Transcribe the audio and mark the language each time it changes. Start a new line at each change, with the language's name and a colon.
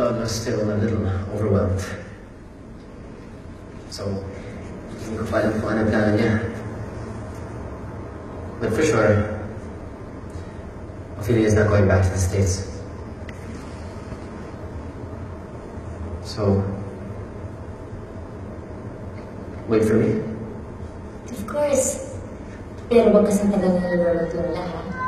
English: Still a little overwhelmed.
Filipino: So, hindi ko pa alam kung ano plano niya.
English: But for sure, Ophelia is not going back to the States. So, wait for me. Of course.
Filipino: Pero wag kasing tagal na nalulot yung lahat.